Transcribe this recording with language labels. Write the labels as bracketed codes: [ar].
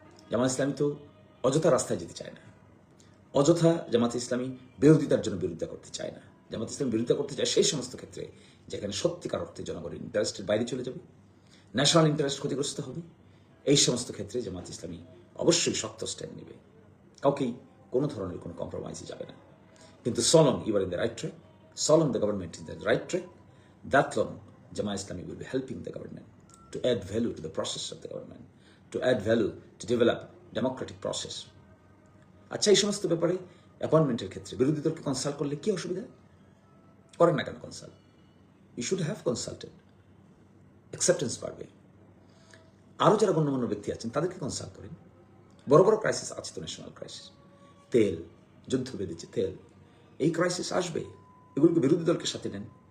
[bn] জামায়াত ইসলামী তো অযথা রাস্তায় যেতে চায় না, অযথা জামায়াত ইসলামী বিরোধিতার জন্য বিরোধিতা করতে চায় না। জামায়াত ইসলামী বিরোধিতা করতে চায় সেই সমস্ত ক্ষেত্রে যেখানে সত্যিকার অর্থে জনগণের ইন্টারেস্টের বাইরে চলে যাবে, ন্যাশনাল ইন্টারেস্ট ক্ষতিগ্রস্ত হবে। এই সমস্ত ক্ষেত্রে জামায়াত ইসলামী অবশ্যই শক্ত স্ট্যান্ড নেবে, কাউকেই কোনো ধরনের কোনো কম্প্রোমাইজে যাবে না। [en] কিন্তু so long you are in the right track, so long the government is in the right track, that long Jamaat Islami will be helping the government to add value to the process of the government, to add value to develop democratic process. [bn] আচ্ছা, এই সমস্ত ব্যাপারে অ্যাপয়েন্টমেন্টের ক্ষেত্রে বিরোধী দলকে consult করলে কি অসুবিধা? করেন না কেন consult? [en] you should have consulted, [bn] acceptance বাড়বে। আরও যারা গণ্যমান্য ব্যক্তি আছেন তাদেরকে কনসাল্ট করেন। বড় বড় ক্রাইসিস আছে তো, ন্যাশনাল ক্রাইসিস, তেল, যুদ্ধ বেঁধেছে তেল, এই ক্রাইসিস আসবে, এগুলোকে বিরোধী দলকে সাথে নেন।